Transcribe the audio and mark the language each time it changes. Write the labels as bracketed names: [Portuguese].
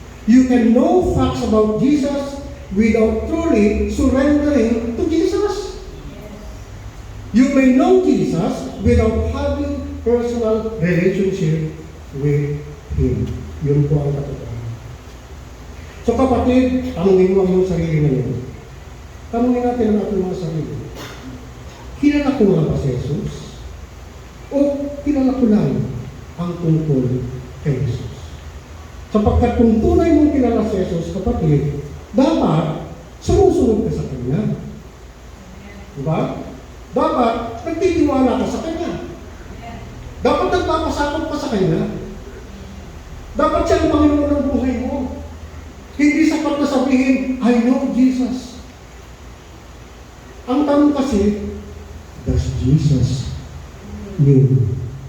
[English] You can know facts about Jesus without truly surrendering to Jesus. You may know Jesus without having personal relationship with Him. [Filipino] Yun po ang katotohanan. So kapatid, tanungin mo ang iyong sarili ngayon. Tanungin natin ang ating mga sarili. Kilala ko nga ba si Jesus? O kilala ko lang ang tungkol kay Jesus? Sapagkat kung tunay mong kilala si Jesus, kapatid, dapat sumusunod ka sa Kanya. Diba? Dapat nagtitiwala ka sa Kanya. Dapat nagpapasakot ka sa Kanya. Dapat siya ang Panginoon ng buhay mo. Hindi sapat na sabihin, [English] I know Jesus. [Filipino] Ang tanong kasi, [English] does Jesus know you?